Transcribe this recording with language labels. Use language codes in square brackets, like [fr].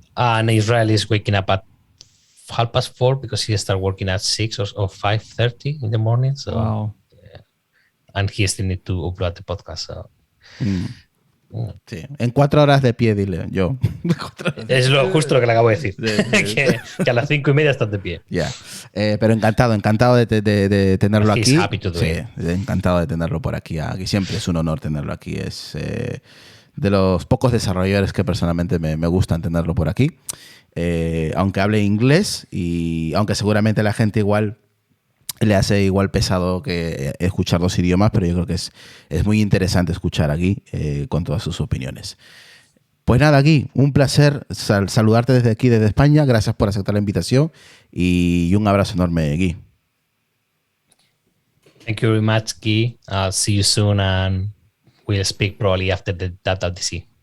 [en] And Israel is waking up at 4:30 because he started working at 6 or 5:30 in the morning. So, wow. Yeah. And he still need to upload the podcast. So. [es] Sí. En 4 horas de pie, dile yo. Es justo lo que le acabo de decir. que a las 5:30 estás de pie. [en] Yeah. [es] Pero encantado de tenerlo aquí. [en] Happy to do it. [es] Encantado de tenerlo por aquí. Aquí siempre es un honor tenerlo aquí. Es de los pocos desarrolladores que personalmente me gustan tenerlo por aquí. Aunque hable inglés y aunque seguramente la gente igual le hace igual pesado que escuchar 2 idiomas, pero yo creo que es muy interesante escuchar aquí con todas sus opiniones. Pues nada, aquí un placer saludarte desde aquí, desde España. Gracias por aceptar la invitación y un abrazo enorme, Gui. [en] Thank you very much, Guy. I'll see you soon and we'll speak probably after the WWDC.